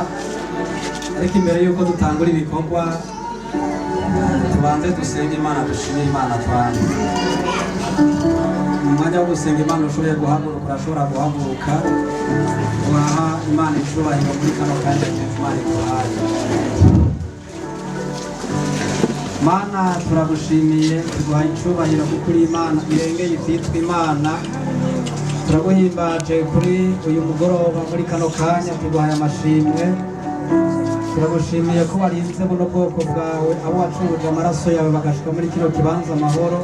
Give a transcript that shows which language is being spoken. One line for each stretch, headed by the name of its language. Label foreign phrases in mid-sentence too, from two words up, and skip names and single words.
Rundi: Ariko imbere yuko dutangura ibikorwa tubanze dusenge Imana, dushimire Imana twanje. Mu mwanya wo gusenga Imana ushoboye guhaguruka urashobora guhaguruka. Uraha Imana icubahiro muri kano kanya Imana ikuhaye. Mana turagushimiye tuguhaye icubahiro kuko uri Imana irengeye ivyitwa Imana. Turaguhimbaje kuri uyu mugoroba muri kano kanya tuguhaye amashimwe. Turagushimiye ko warinze buno bwoko bwawe abo wacuruje amaraso yawe bagashika muri kino kibanza amahoro.